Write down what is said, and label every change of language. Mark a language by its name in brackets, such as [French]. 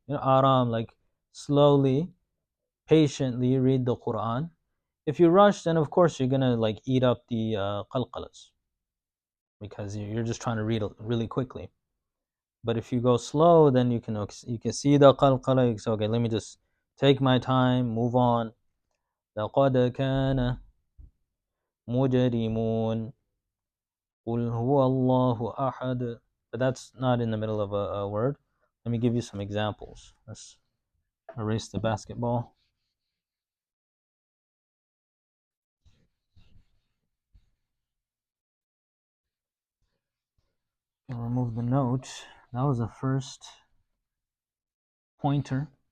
[English] Aram, like slowly, patiently read the Quran. If you rush, then of course you're gonna like eat up the qalqalas, because you're just trying to read really quickly. But if you go slow, then you can see the qalqala. You say, okay, let me just take my time, move on. [Arabic] لقد كان مجرمون قل هو الله أحد. [English] But that's not in the middle of a word. Let me give you some examples. Let's erase the basketball. And remove the note. That was the first pointer.